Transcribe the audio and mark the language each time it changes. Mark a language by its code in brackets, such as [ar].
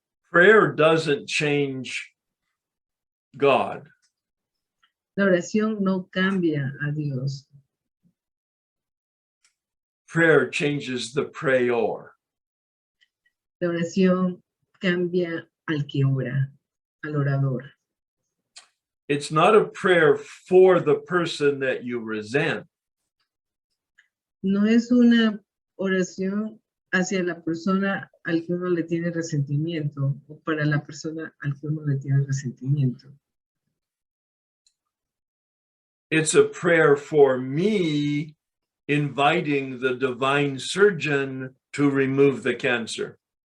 [en] Prayer doesn't change God. [es] La oración no cambia a Dios. [en] prayer changes the prayer. [es] La oración cambia al que ora, al orador. [en] It's not a prayer for the person that you resent. [es] No es una oración hacia la persona al que uno le tiene resentimiento o para la persona al que uno le tiene resentimiento. [en] It's a prayer for me inviting the divine surgeon to remove the cancer.